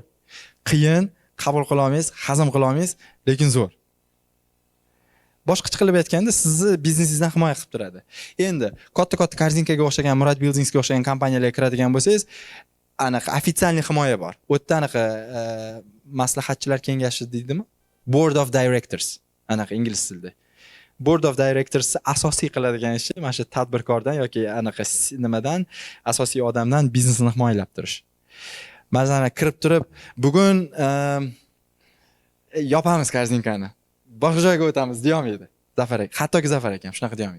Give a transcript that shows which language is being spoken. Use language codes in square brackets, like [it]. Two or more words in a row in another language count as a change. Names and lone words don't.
[uz] Qiyin, qabul qila olmaysiz, hazm qila olmaysiz, lekin zo'r. Boshqacha qilib aytganda, sizni biznesingizdan himoya qilib turadi. Endi katta-katta Korzinkaga o'xshagan, Murad Buildingsga o'xshagan kompaniyalarga kiradigan bo'lsangiz, anaqa ofitsialniy himoya bor. U yerda anaqa maslahatchilar kengashi deydimi? [en] Board of Directors, [uz] anaqa ingliz tilida. [en] Board of Directors [uz] asosiy qiladigan ishi mana shu tadbirkordan yoki anaqa nimadan, asosiy odamdan biznesni himoyalab turish. Masalan, kirib turib, bugun yopamiz Korzinkani. Boshqa joyga o'tamiz deyolmaydi. Zafar aka, hattoki Zafar aka ham shunaqa deyolmaydi.